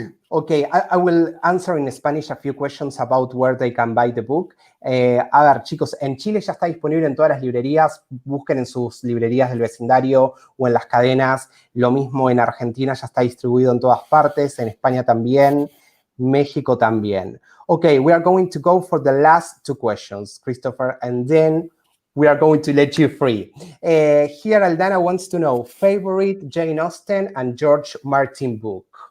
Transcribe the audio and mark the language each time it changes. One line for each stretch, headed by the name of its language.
English: Okay, I will answer in Spanish a few questions about where they can buy the book.
Spanish: A ver, chicos, en Chile ya está disponible en todas las librerías. Busquen en sus librerías del vecindario o en las cadenas. Lo mismo en Argentina, ya está distribuido en todas partes. En España también. México también.
English: Okay, we are going to go for the last two questions, Christopher, and then we are going to let you free. Here, Aldana wants to know, favorite Jane Austen and George Martin book?